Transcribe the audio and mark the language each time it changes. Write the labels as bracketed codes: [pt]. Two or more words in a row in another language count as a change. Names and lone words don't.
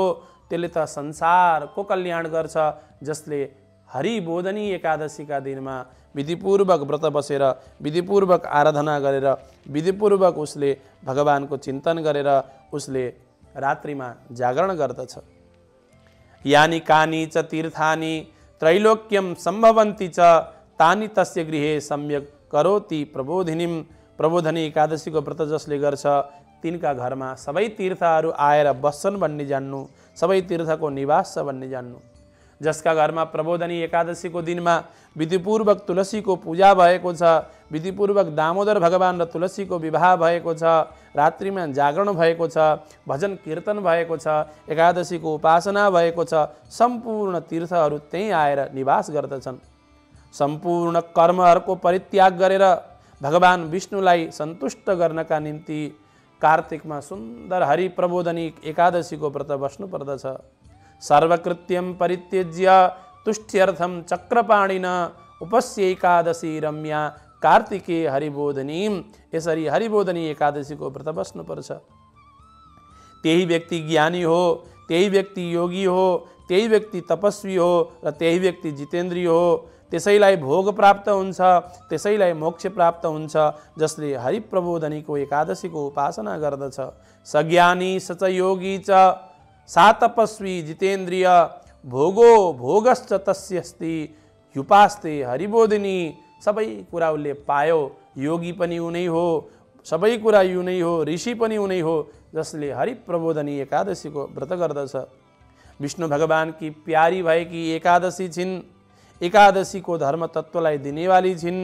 [ne] त्यसले त संसारको कल्याण गर्छ। जसले हरिबोधनी एकादशीका दिनमा विधिपूर्वक व्रत बसेर, विधिपूर्वक आराधना गरेर, विधिपूर्वक उसले भगवानको चिन्तन गरेर उसले रात्रिमा जागरण गर्दछ। [sa] यानि कानि च तीर्थानि त्रैलोक्यम सम्भवन्ति च तानि तस्य गृहे सम्यक करोति प्रबोधिनीम। [ne] प्रबोधनी एकादशीको व्रत जसले गर्छ तिनका घरमा सबै तीर्थहरू आएर बस्छन् भन्ने जान्नु, सबै तीर्थको निवास छ भन्ने जान्नु। जसका घरमा प्रबोधनी एकादशीको दिनमा विधिपूर्वक तुलसीको पूजा भएको छ, विधिपूर्वक दामोदर भगवान र तुलसीको विवाह भएको छ, रात्रिमा जागरण भएको छ, भजन कीर्तन भएको छ, एकादशीको उपासना भएको छ, सम्पूर्ण तीर्थहरू त्यहीँ आएर निवास गर्दछन्। सम्पूर्ण कर्महरूको परित्याग गरेर भगवान विष्णुलाई सन्तुष्ट गर्नका निम्ति कार्तिकमा सुन्दर हरि प्रबोधनी एकादशीको व्रत बस्नु पर्दछ। [sa] सर्वकृत्यम परित्यज्य तुष्ट्यर्थम चक्रपाणिन उपस्य एकादशी रम्या कार्तिके हरिबोधनी। [ne] यसरी हरिबोधनी एकादशीको व्रत बस्नुपर्छ। त्यही व्यक्ति ज्ञानी हो, त्यही व्यक्ति योगी हो, त्यही व्यक्ति तपस्वी हो र त्यही व्यक्ति जितेन्द्रिय हो। त्यसैलाई भोग प्राप्त हुन्छ, त्यसैलाई मोक्ष प्राप्त हुन्छ जसले हरिप्रबोधनीको एकादशीको उपासना गर्दछ। [sa] सज्ञानी सच योगी च सा तपस्वी जितेन्द्रिय भोगो भोगश्च तस्यस्ति युपास्ते हरिबोधिनी। [ne] सबै कुरा उसले पायो, योगी पनि उनै हो, सबै कुरा उनै हो, ऋषि पनि उनै हो जसले हरिप्रबोधनी एकादशीको व्रत गर्दछ। विष्णु भगवान की प्यारी भएकी एकादशी छिन्। एकादशीको धर्म तत्त्वलाई दिनेवाली छिन्।